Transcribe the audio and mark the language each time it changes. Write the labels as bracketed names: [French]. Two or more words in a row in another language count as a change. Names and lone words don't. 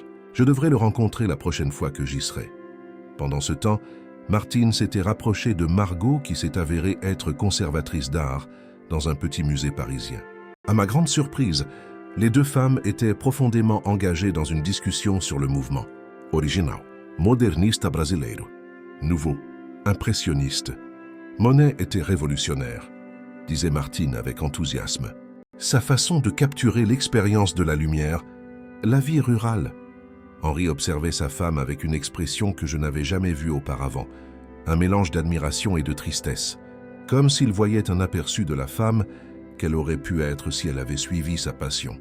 [French] Je devrais le rencontrer la prochaine fois que j'y serai. Pendant ce temps, Martine s'était rapprochée de Margot qui s'est avérée être conservatrice d'art dans un petit musée parisien. À ma grande surprise, les 2 femmes étaient profondément engagées dans une discussion sur le mouvement. [Portuguese] Original, modernista brasileiro. [French] Nouveau, impressionniste. Monet était révolutionnaire, disait Martine avec enthousiasme. Sa façon de capturer l'expérience de la lumière, la vie rurale. Henri observait sa femme avec une expression que je n'avais jamais vue auparavant, un mélange d'admiration et de tristesse, comme s'il voyait un aperçu de la femme qu'elle aurait pu être si elle avait suivi sa passion.